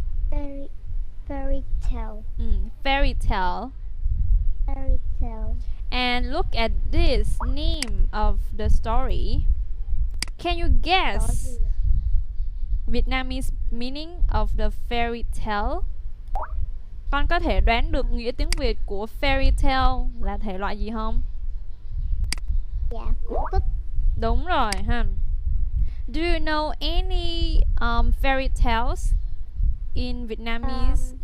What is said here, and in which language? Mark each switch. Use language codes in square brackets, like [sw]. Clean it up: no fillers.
[en] Fairy tale. Fairy tale. Fairy tale. And look at this name of the story. Can you guess Vietnamese meaning of the fairy tale? [vi] Con có thể đoán được nghĩa tiếng Việt của fairy tale là thể loại gì không? Dạ, cổ tích. Đúng rồi ha. [en] Do you know any fairy tales in Vietnamese?